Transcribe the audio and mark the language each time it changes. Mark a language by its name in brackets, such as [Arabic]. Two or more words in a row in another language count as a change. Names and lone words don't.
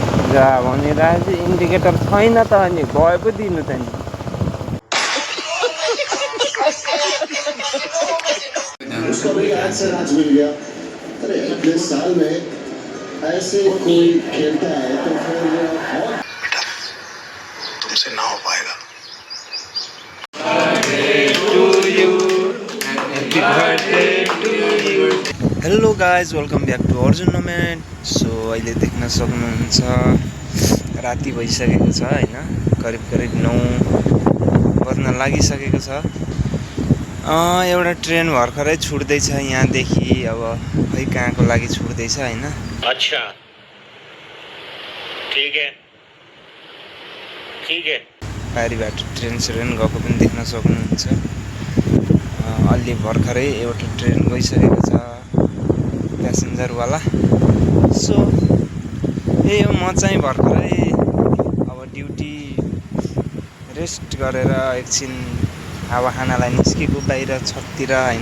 [Nepali] जा भनिरहेको इन्डिकेटर छैन त अनि गए पो दिनु त नि [Hindi] उसको भी आज से राज मिल गया। अरे अगले साल में ऐसे कोई खेलता है तो फिर बेटा तुमसे ना हो पाएगा। [English] hello guys welcome back to Arjun Nomad. [Nepali] सो अहिले देख्न सक्नुहुन्छ राति भइसकेको छ हैन, करिब 9 बज्न लागिसकेको छ। एउटा ट्रेन भर्खरै छुट्दैछ यहाँदेखि, अब खै कहाँको लागि छुट्दैछ हैन। [Hindi] अच्छा ठीक है [Nepali] पारीबाट ट्रेन गएको पनि देख्न सक्नुहुन्छ। अलि भर्खरै एउटा ट्रेन गइसकेको छ प्यासेन्जरवाला। सो यही हो, म चाहिँ भर्खरै अब [English] duty rest [Nepali] गरेर एकछिन हावा खानालाई निस्केको बाहिर छततिर हैन।